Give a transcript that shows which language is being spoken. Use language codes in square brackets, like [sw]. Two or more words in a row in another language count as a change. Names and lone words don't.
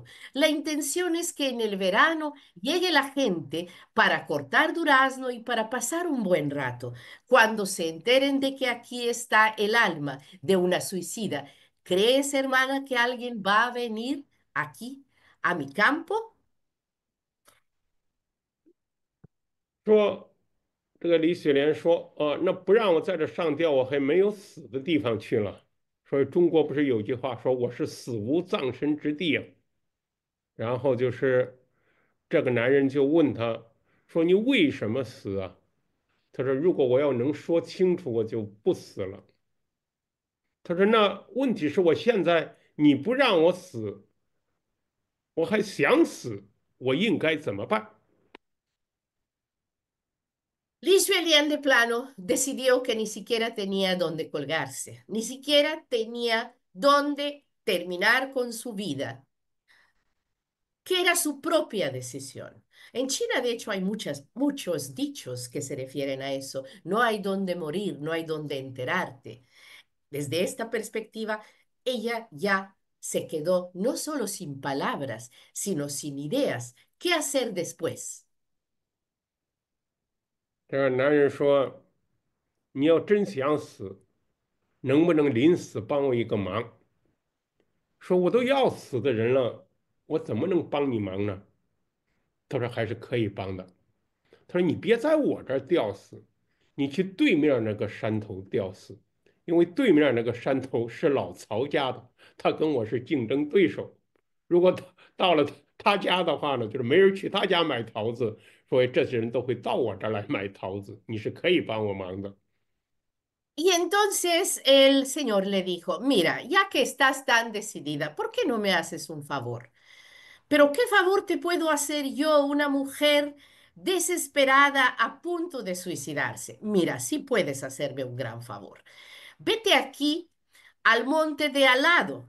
[es] La intención es que en el verano llegue la gente para cortar durazno y para pasar un buen rato. Cuando se enteren de que aquí está el alma de una suicida, ¿crees, hermana, que alguien va a venir aquí, a mi campo? [zh] 说这个李雪莲说：那不让我在这上吊，我还没有死的地方去了。说中国不是有句话说我是死无葬身之地啊。然后就是这个男人就问他说：“你为什么死啊？” 他说：“如果我要能说清楚，我就不死了。” 他说：“那问题是我现在你不让我死，我还想死，我应该怎么办？” [es] Li Xuelian de plano decidió que ni siquiera tenía dónde colgarse, ni siquiera tenía dónde terminar con su vida, que era su propia decisión. En China, de hecho, hay muchos dichos que se refieren a eso. No hay dónde morir, no hay dónde enterarte. Desde esta perspectiva, ella ya se quedó no solo sin palabras, sino sin ideas. ¿Qué hacer después? [zh] 这个男人说：“你要真想死，能不能临死帮我一个忙？” 说：“我都要死的人了，我怎么能帮你忙呢？” 他说：“还是可以帮的。” 他说：“你别在我这儿吊死，你去对面那个山头吊死，因为对面那个山头是老曹家的，他跟我是竞争对手。如果到了他家的话呢，就是没人去他家买桃子，所以这些人都会到我这儿来买桃子，你是可以帮我忙的。” [es] Y entonces el señor le dijo, mira, ya que estás tan decidida, ¿por qué no me haces un favor? Pero ¿qué favor te puedo hacer yo, una mujer desesperada a punto de suicidarse? Mira, sí puedes hacerme un gran favor. Vete aquí al monte de al lado.